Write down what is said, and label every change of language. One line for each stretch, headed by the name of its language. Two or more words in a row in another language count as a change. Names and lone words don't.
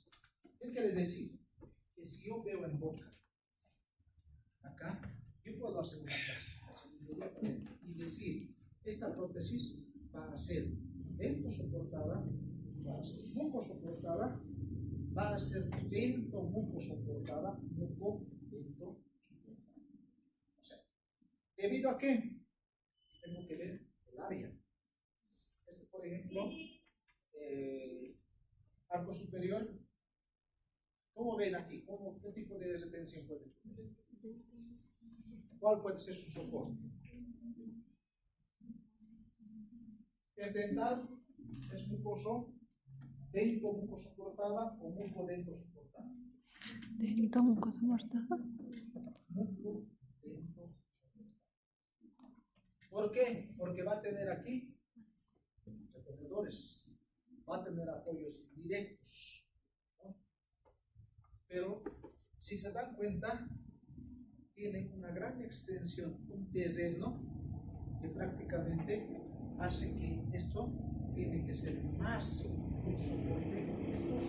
Spanish: ¿Qué quiere decir? Que si yo veo en boca, acá, yo puedo hacer una clasificación y decir, esta prótesis va a ser dento soportada, va a ser muco soportada, va a ser dento muco soportada, muco dento soportada. O sea, ¿debido a qué? Tengo que ver el área. Este, por ejemplo, arco superior. ¿Cómo ven aquí? ¿Qué tipo de retención puede tener? ¿Cuál puede ser su soporte? ¿Es dental? ¿Es mucoso? ¿Dento muco soportada o muco dento soportada? Dento muco soportada. Muco dento soportada. ¿Por qué? Porque va a tener aquí retenedores, va a tener apoyos directos, ¿no? Pero si se dan cuenta, tiene una gran extensión, un terreno que prácticamente hace que esto tiene que ser más un soporte viscoso.